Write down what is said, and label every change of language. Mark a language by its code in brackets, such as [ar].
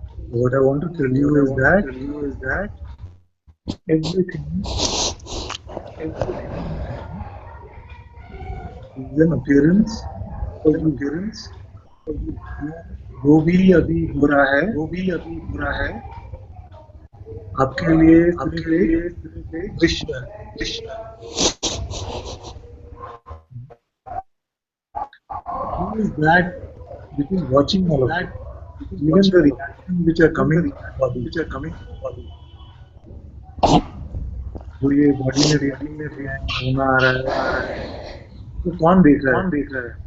[en] What I want to tell you is that everything is an appearance for you. [hi] जो भी अभी हो रहा है आपके लिए सिर्फ एक दृश्य है. [en] Who is that which is watching all of it? Even the reactions which are coming to the body. [hi] जो ये बॉडी में रिएक्शन होना आ रहा है तो कौन देख रहा है?